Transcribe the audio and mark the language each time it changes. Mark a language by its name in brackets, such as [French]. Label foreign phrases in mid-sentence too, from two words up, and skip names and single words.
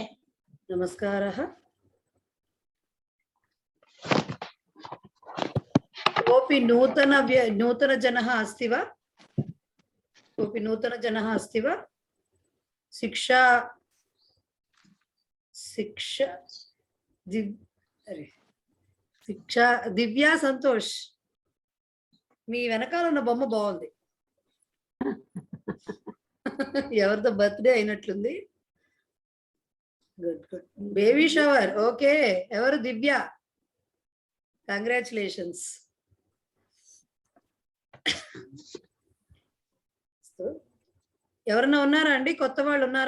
[Sanskrit] नमस्कारः। कोऽपि नूतनजनः अस्ति वा? कोऽपि नूतनजनः अस्ति वा? [Telugu] शिक्षा दिव्या సంతోష్, మీ వెనకాల ఉన్న బొమ్మ బాగుంది. ఎవరితో బర్త్డే అయినట్లుంది. [English] Good good. Baby shower. Okay. ఎవరు? దివ్య. [Telugu] కంగ్రాచులేషన్స్. ఎవరన్నా ఉన్నారా అండి? కొత్త వాళ్ళు ఉన్నారా?